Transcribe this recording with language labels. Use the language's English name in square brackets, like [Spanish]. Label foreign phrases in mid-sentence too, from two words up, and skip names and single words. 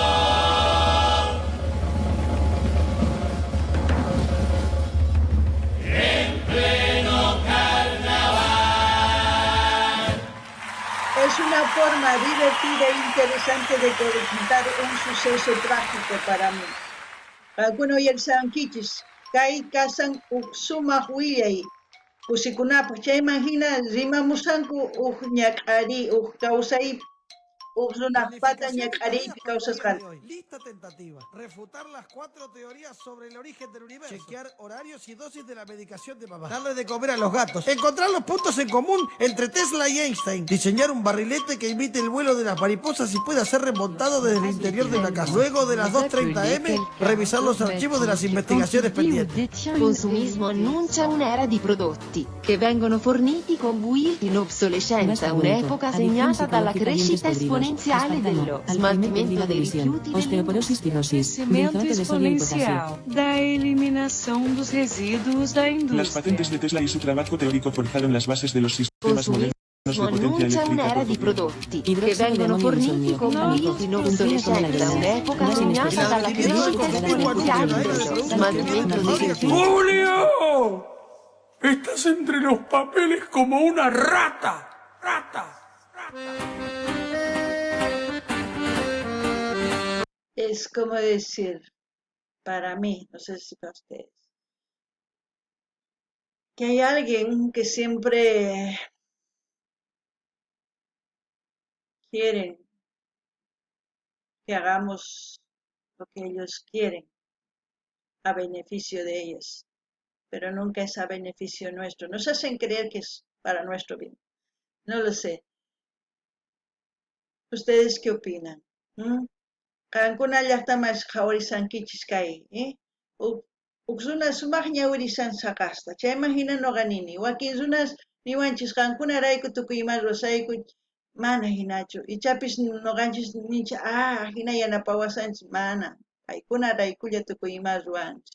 [Spanish] Es una forma divertida e interesante de contar un suceso trágico para mí. [Quechua] Algunos yarsankichis, kay kasan sumaq willay, kusikunapaq chayman hina rimamusanku ñak'ari kawsay runaqpata ñak'ariypi kawsasqanta. [Spanish] Lista tentativa. Refutar las 4 teorías sobre el origen del universo. Chequear horarios y dosis de la medicación de mamá. Darle de comer a los gatos. Encontrar los puntos en común entre Tesla y Einstein. Diseñar un barrilete que imite el vuelo de las mariposas y pueda ser remontado desde el interior de una casa. Luego de las 2:30 am, revisar los archivos de las investigaciones pendientes. [Italian] Consumismo annuncia un'era di prodotti che vengono forniti con [English] built in [Italian] obsolescenza, un'epoca segnata dalla crescita esponenziale dello smaltimento dei rifiuti [Spanish] osteoporosis, cirrosis, [Portuguese] Crescimento exponencial da eliminação dos resíduos da [Spanish] Las [Portuguese] indústria. [Spanish] patentes de Tesla y su trabajo teórico forjaron las bases de los sistemas modernos de potencia [Italian] annuncia [Spanish] eléctrica [Italian] un'era [Spanish] por [Italian] di [Spanish] corriente. [Italian] prodotti che vengono forniti con [English] built in [Italian] obsolescenza, un'epoca segnata dalla crescita esponenziale dello smaltimento dei rifiuti. [Spanish] ¡Julio! Estás entre los papeles como una rata. Es como decir, para mí, no sé si para ustedes, que hay alguien que siempre quieren que hagamos lo que ellos quieren a beneficio de ellos, pero nunca es a beneficio nuestro. Nos hacen creer que es para nuestro bien. No lo sé. ¿Ustedes qué opinan? [Quechua] Qankuna llaqtamas qhawarisankichis kay, huk runa sumaq ñawirisan saqasta, chayman hina noqa nini, wakin runas niwanchis qankunarayku tukuy ima rurasayku mana hinachu, ichapis noqanchis ninchis, hina yanapawasanchis, mana, paykunaraykulla tukuy ima ruwanchis.